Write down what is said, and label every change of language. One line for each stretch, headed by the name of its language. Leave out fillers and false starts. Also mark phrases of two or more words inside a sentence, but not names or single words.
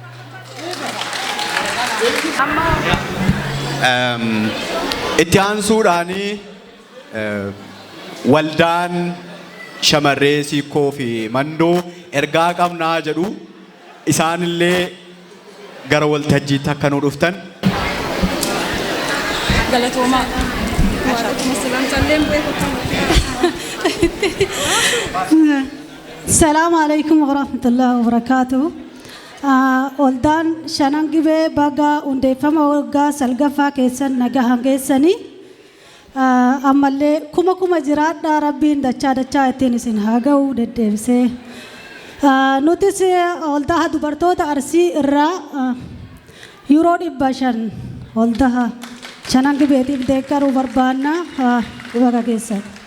Oromo: Itti aansuudhaanii waldaan shamarree siikoo fi mandoo ergaa qabnaa jedhu isaanillee gara waltajjiitti akka nu dhuftan. Galatoomaa.
Arabic: السلام عليكم ورحمة الله وبركاته.
Oromo: Waldaan Shanan Gibee baga hundeeffama waggaa salgaffaa keessan nagahan geessanii ammallee kuma jiraadhaa rabbiin dachaa ittiin isin haa ga'u deddeebisee nutis waldaa dubartoota Arsii irraa Yuuroo 500 waldaa Shanan Gibeetiif deeggaruu barbaanna baga geessan.